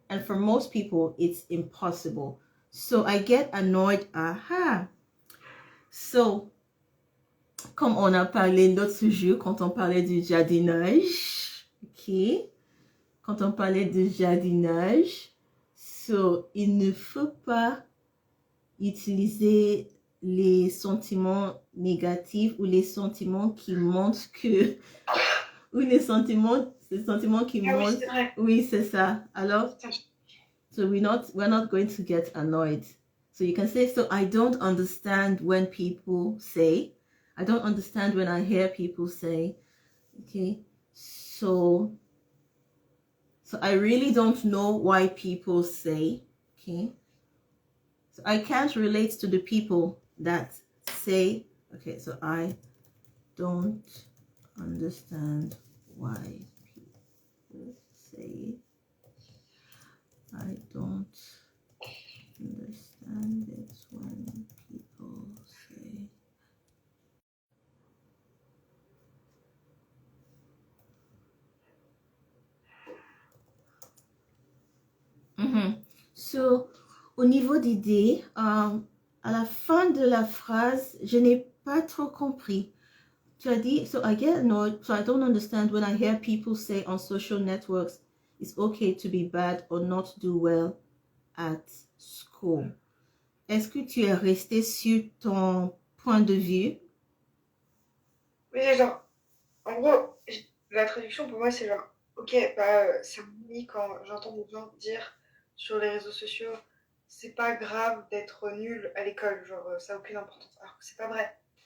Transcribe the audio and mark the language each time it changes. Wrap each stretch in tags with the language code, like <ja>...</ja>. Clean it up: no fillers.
<en>And for most people, it's impossible. So I get annoyed. Aha.</en> <fr>So, comme on a parlé l'autre jour, quand on parlait du jardinage, ok, quand on parlait de jardinage, so, il ne faut pas utiliser les sentiments négatifs ou les sentiments qui montrent que, ou les sentiments qui montrent, oui, c'est ça.</fr> <en>Alors, so we're not going to get annoyed. So you can say, so I don't understand when people say, I don't understand when I hear people say, okay, so I really don't know why people say, okay, so I can't relate to the people that say, okay, so I don't understand why people say, I don't understand it when people say.</en> <fr>So, au niveau d'idée, à la fin de la phrase, je n'ai pas trop compris. Tu as dit,</fr> <en>so I get annoyed, so I don't understand when I hear people say on social networks, it's okay to be bad or not do well at school.</en> <fr>Est-ce que tu es resté sur ton point de vue. Oui, c'est genre, en gros, la traduction pour moi c'est genre, ok, bah, ça m'ennuie quand j'entends des gens dire sur les réseaux sociaux, c'est pas grave d'être nul à l'école, genre ça n'a aucune importance, alors que c'est pas vrai.</fr>